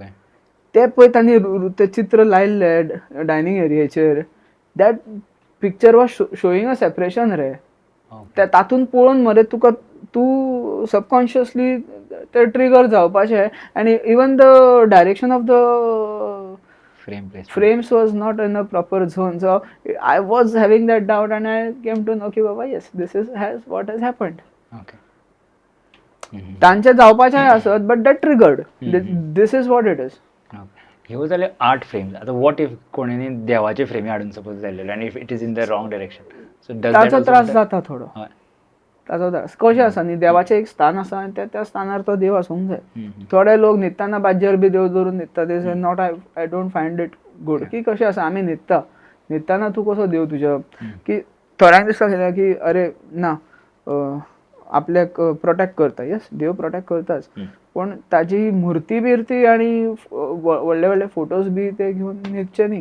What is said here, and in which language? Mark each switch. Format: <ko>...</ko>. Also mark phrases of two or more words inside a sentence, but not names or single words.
<kok>ते पळय तांणी तें चित्र लायिल्लें डायनींग एरियेचेर.</kok> <en>that picture was showing a separation रे.</en> <kok>तातूंत पळोवन मरे तुका तूं सबकॉन्शियसली ते ट्रिगर जावपाचें.</kok> <en>आनी even the direction of the frames was not in a proper zone. So I was having that doubt and I came to know</en> <kok>ki baba</kok> <en>yes, this is what has happened. Okay.</en> <kok>तांचे जावपाचें आसत</kok> <en>but that triggered. this is what it is.</en> <kok>ह्यो जाले आर्ट फ्रेम्स. आतां</kok> <en>what if</en> <kok>कोणींनी देवाचे फ्रेमी हाडून सपोज जाल्लेले आनी</kok> <en>if it is in the wrong direction, so</en> <kok>ताचो त्रास जाता थोडो. ताचो त्रास कशें आसा न्ही, देवाचें एक स्थान आसा आनी त्या स्थानार तो देव आसूंक जाय. थोडे लोक न्हिदतना बाज्जेर बी देव दवरून न्हिदता.</kok> <en>this is not I don't find it good.</en> <kok>की कशें आसा आमी न्हिदतना तूं कसो देव तुज्या की थोड्यांक दिसता की अरे ना आपल्याक प्रोटेक्ट करता. येस, देव प्रोटेक्ट करताच, पण ताजी मुर्ती बिर्ती आनी व्हडले व्हडले फोटोज बी ते घेवन न्हिदचे न्ही.</kok>